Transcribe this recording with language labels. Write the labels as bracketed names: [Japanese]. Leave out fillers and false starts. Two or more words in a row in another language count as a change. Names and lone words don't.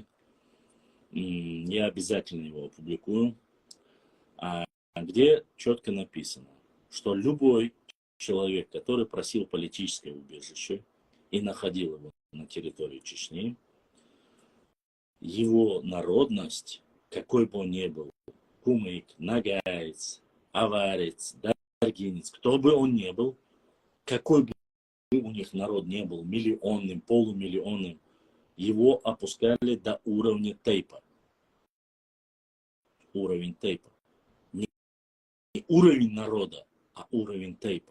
[Russian] Я обязательно его опубликую. Где четко написано, что любой человек, который просил политическое убежище и находил его на территории Чечни, его народность, какой бы он ни был, кумык, нагаец, аварец, даргинец, кто бы он ни был, какой бы у них народ не был, миллионным, полумиллионным, его опускали до уровня тейпа. Уровень тейпа. Не уровень народа, а уровень тейпа.